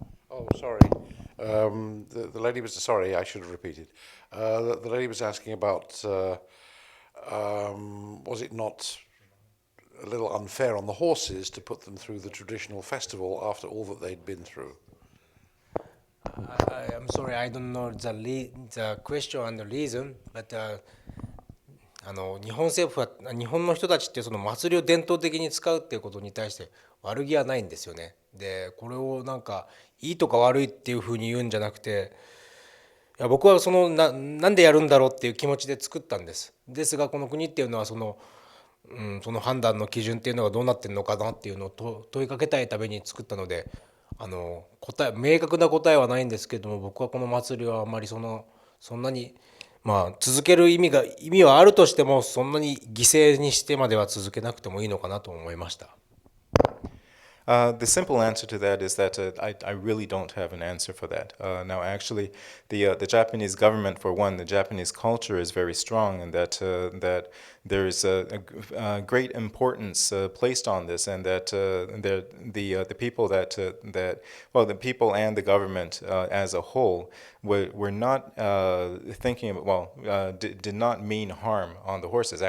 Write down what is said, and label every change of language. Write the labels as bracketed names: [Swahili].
[English] Oh, sorry. The lady was sorry. I should have repeated. The lady was asking about was it not a little unfair on the horses to put them through the traditional festival after all that they'd been through? I'm sorry, I don't know the question and the reason, but [Japanese] 日本政府は日本の人たちって祭りを伝統的に使うっていうことに対して悪気はないんですよね。でこれをなんかいいとか悪いっていうふうに言うんじゃなくて、いや僕はなんでやるんだろうっていう気持ちで作ったんです。ですがこの国っていうのはその判断の基準っていうのがどうなってるのかなっていうのを問いかけたいために作ったので、明確な答えはないんですけども、僕はこの祭りはあんまりそんなにまあ続ける意味はあるとしても、そんなに犠牲にしてまでは続けなくてもいいのかなと思いました。 [English] The simple answer to that is that I really don't have an answer for that. Now, actually, the Japanese government, for one, the Japanese culture is very strong, and that there is a great importance placed on this, and that the people the people and the government as a whole were not thinking of, did not mean harm on the horses.